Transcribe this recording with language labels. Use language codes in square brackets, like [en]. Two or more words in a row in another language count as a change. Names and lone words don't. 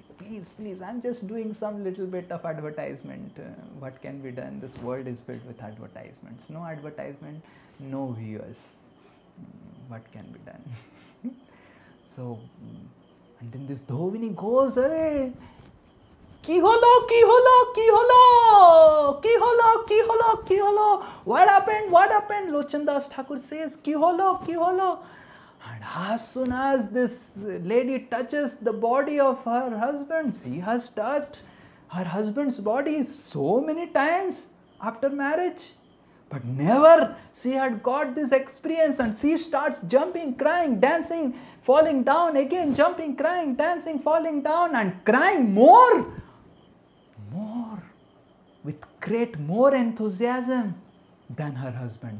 [en] Please, please, I'm just doing some little bit of advertisement. What can be done? This world is filled with advertisements. No advertisement, no viewers. What can be done? So, and then this dhobini goes, "Arey, [bn] কী হল, কী হল, কী হল, কী হল, কী হল, কী হল. [en] What happened? What happened?" Lochandas Thakur says, [bn] "কী হল, কী হল." [en] And as soon as this lady touches the body of her husband, she has touched her husband's body so many times after marriage, but never she had got this experience, and she starts jumping, crying, dancing, falling down, again jumping, crying, dancing, falling down, and crying more, with more enthusiasm than her husband.